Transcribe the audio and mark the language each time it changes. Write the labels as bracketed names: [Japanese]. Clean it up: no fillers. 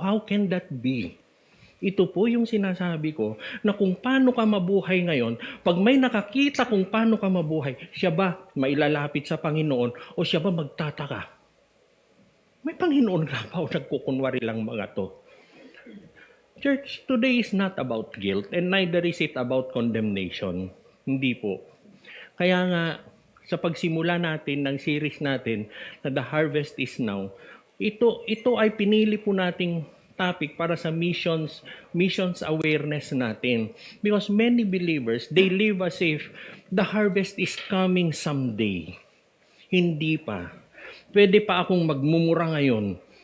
[English] How can that be? [Filipino] Ito po yung sinasabi ko na kung paano ka mabuhay ngayon, pag may nakakita kung paano ka mabuhay, siya ba mailalapit sa Panginoon o siya ba magtataka? May Panginoon ka pa o nagkukunwari lang mga to? [English] Church, today is not about guilt and neither is it about condemnation. [Filipino] Hindi po. Kaya nga, sa pagsimula natin ng series natin na The Harvest is Now, ito ay pinili po nating topic para sa missions awareness natin. [English] Because many believers, they live as if the harvest is coming someday. [Filipino] Hindi pa. Pwede pa akong magmumura ngayon.